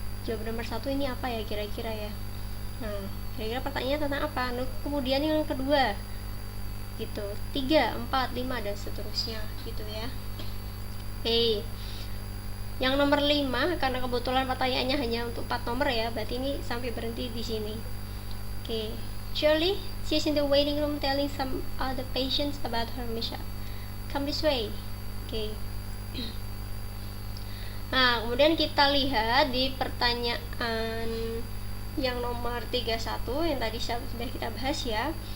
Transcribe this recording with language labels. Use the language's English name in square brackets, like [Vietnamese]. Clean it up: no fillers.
[Indonesian] Jawaban nomor 1 ini apa ya kira-kira ya. Nah, kira-kira pertanyaannya tentang apa? Nah, kemudian yang kedua gitu. 3, 4, 5 dan seterusnya gitu ya. Oke. Yang nomor 5, karena kebetulan pertanyaannya hanya untuk 4 nomor ya, berarti ini sampai berhenti di sini. Oke. [English] Shirley, she's in the waiting room telling some other patients about her mishap. Come this way. Oke. [Indonesian] Nah, kemudian kita lihat di pertanyaan yang nomor 31 yang tadi sudah kita bahas ya.